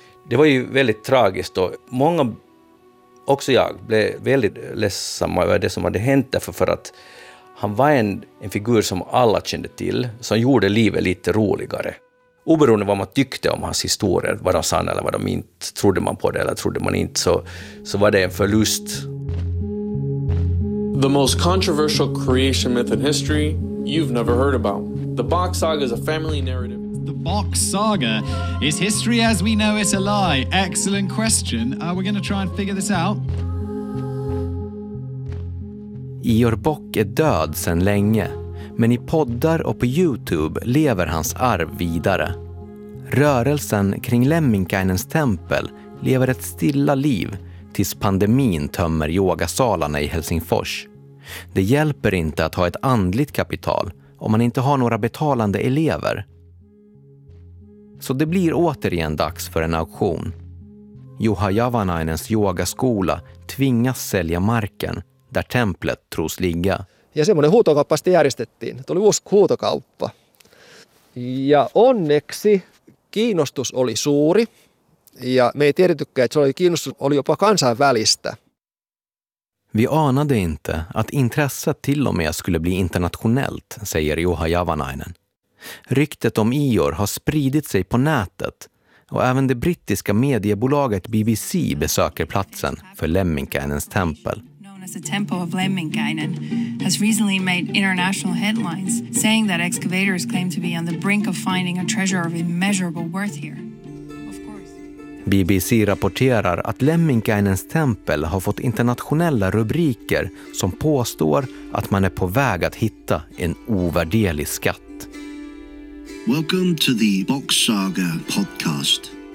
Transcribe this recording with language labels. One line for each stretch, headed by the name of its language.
Swedish: Det var ju väldigt tragiskt och många, också jag, blev väldigt ledsamma över det som hade hänt därför för att han var en figur som alla kände till, som gjorde livet lite roligare. Oberoende vad man tyckte om hans historier, var de sanna eller var de inte, trodde man på det eller trodde man inte, så var det en förlust.
English: The most controversial creation myth in history you've never heard about. The Bock Saga is a family narrative. The Bock Saga, is history as we know it a lie? Excellent question. We're going to try and figure this out.
Swedish: Ior Bock är död sedan länge, men i poddar och på YouTube lever hans arv vidare. Rörelsen kring Lemminkainens tempel lever ett stilla liv tills pandemin tömmer yogasalarna i Helsingfors. Det hjälper inte att ha ett andligt kapital om man inte har några betalande elever. Så det blir återigen dags för en auktion. Juha Javanainens yogaskola tvingas sälja marken där templet tros ligga.
Finnish: Ja semmoinen huutokauppa sitten järjestettiin. Tuli uusi huutokauppa. Ja onneksi kiinnostus oli suuri. Ja me ei tiedettykään, että se oli kiinnostus oli jopa kansainvälistä.
Swedish: Vi anade inte att intresset till och med skulle bli internationellt, säger Juha Javanainen. Ryktet om Ior har spridit sig på nätet och även det brittiska mediebolaget BBC besöker platsen för Lemminkainens tempel.
English: The temple of Lemminkainen has recently made international headlines, saying that excavators claim to be on the brink of finding a treasure of immeasurable worth here.
Swedish: BBC rapporterar att Lemminkainens tempel har fått internationella rubriker som påstår att man är på väg att hitta en ovärderlig skatt.
English: Welcome to the Bock Saga podcast.